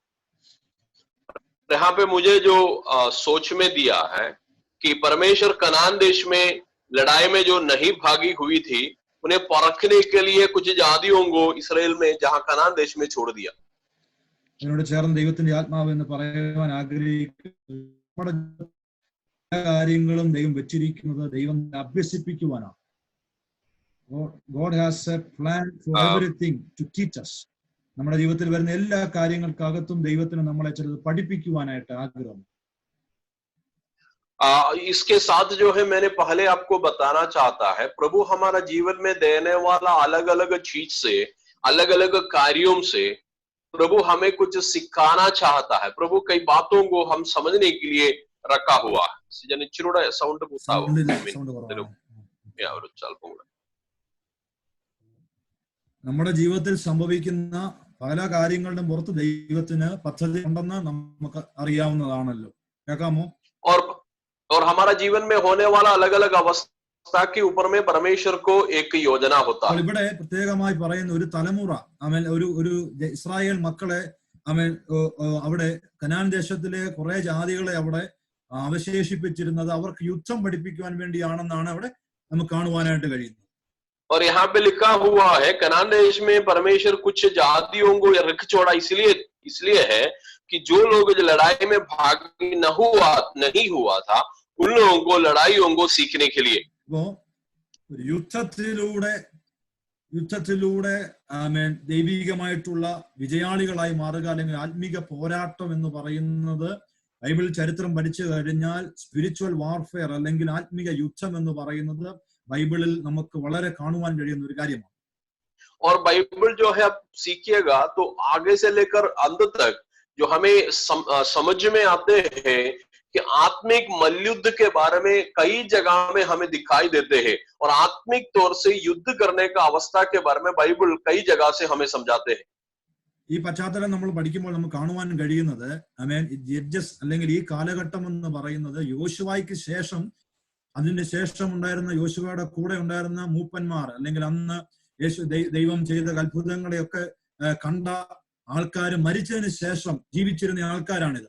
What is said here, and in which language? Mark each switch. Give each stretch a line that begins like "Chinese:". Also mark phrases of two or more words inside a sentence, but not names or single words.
Hindi: यहाँ पे मुझे जो सोच में दिया है कि परमेश्वर कनान देश में लड़ाई में जो नहीं भागी हुई थी, उन्हें परखने के लिए कुछ जातियों को इसराइल में जहां कनान देश में छोड़ दिया.
Malayalam: എന്നോട് ചേർന്ന് ദൈവത്തിന്റെ ആത്മാവ് എന്ന് പറയാൻ ആഗ്രഹിക്കുന്ന കാര്യങ്ങളും ദൈവം വെച്ചിരിക്കുന്നത് ദൈവം അഭ്യസിപ്പിക്കുവാനാണ്.
English: God has a plan for everything to teach us.
Malayalam: നമ്മുടെ ജീവിതത്തിൽ വരുന്ന എല്ലാ കാര്യങ്ങൾക്കകത്തും ദൈവത്തിന് നമ്മളെ ചിലത് പഠിപ്പിക്കുവാനായിട്ട് ആഗ്രഹം.
Hindi: इसके साथ जो है मैंने पहले आपको बताना चाहता है, प्रभु हमारा जीवन में देने वाला अलग अलग चीज से, अलग अलग कार्यों से प्रभु हमें कुछ सिखाना चाहता है. प्रभु कई बातों को हम समझने के लिए रखा हुआ है. साउंड
Malayalam: നമ്മുടെ ജീവിതത്തിൽ സംഭവിക്കുന്ന പല കാര്യങ്ങളുടെ പുറത്ത് ദൈവത്തിന് പദ്ധതി ഉണ്ടെന്ന് നമുക്ക് അറിയാവുന്നതാണല്ലോ. കേൾക്കാമോ?
Hindi: और हमारा जीवन में होने वाला अलग अलग अवस्था के ऊपर में परमेश्वर को एक योजना होता है.
Malayalam: ഇവിടെ പ്രത്യേകമായി പറയുന്ന ഒരു തലമുറ, ഒരു ഇസ്രായേൽ മക്കളെ അവിടെ കനാൻ ദേശത്തിലെ കുറെ ജാതികളെ അവിടെ അവശേഷിപ്പിച്ചിരുന്നത് അവർക്ക് യുദ്ധം പഠിപ്പിക്കുവാൻ വേണ്ടിയാണെന്നാണ് അവിടെ നമുക്ക് കാണുവാനായിട്ട് കഴിയുന്നത്.
Hindi: और यहाँ पे लिखा हुआ है कनान देश में परमेश्वर कुछ जातियों को रख छोड़ा इसलिए है कि जो लोग लड़ाई में भागी नहीं हुआ था, उन लोगों को लड़ाइयों को सीखने के लिए.
Malayalam: യുദ്ധത്തിലൂടെ ദൈവികമായിട്ടുള്ള വിജയാളികളായി മാറുക, അല്ലെങ്കിൽ ആത്മീക പോരാട്ടം എന്ന് പറയുന്നത് ബൈബിൾ ചരിത്രം പഠിച്ചു കഴിഞ്ഞാൽ
English: spiritual warfare
Malayalam: അല്ലെങ്കിൽ ആത്മീയ യുദ്ധം എന്ന് പറയുന്നത് ബൈബിളിൽ നമുക്ക് വളരെ കാണുവാൻ കഴിയുന്ന ഒരു കാര്യമാണ്.
Hindi: और बाइबल जो है आप सीखिएगा तो आगे से लेकर अंत तक जो हमें समझ में आते हैं कि आत्मिक मल्लयुद्ध के बारे में कई जगह में हमें दिखाई देते हैं और आत्मिक तौर से युद्ध करने का अवस्था के बारे में बाइबल कई जगह से हमें समझाते हैं.
Malayalam: ഈ പശ്ചാത്തലം നമ്മൾ പഠിക്കുമ്പോൾ നമുക്ക് കാണുവാൻ കഴിയുന്നത് ജഡ്ജസ് അല്ലെങ്കിൽ ഈ കാലഘട്ടം എന്ന് പറയുന്നത് യോശുവയ്ക്ക് ശേഷം അതിന് ശേഷം ഉണ്ടായിരുന്ന യോശുവയുടെ കൂടെ ഉണ്ടായിരുന്ന മൂപ്പന്മാർ അല്ലെങ്കിൽ അന്ന് ദൈവം ചെയ്ത അത്ഭുതങ്ങളെയൊക്കെ കണ്ട ആൾക്കാർ മരിച്ചതിന് ശേഷം ജീവിച്ചിരുന്ന ആൾക്കാരാണിത്.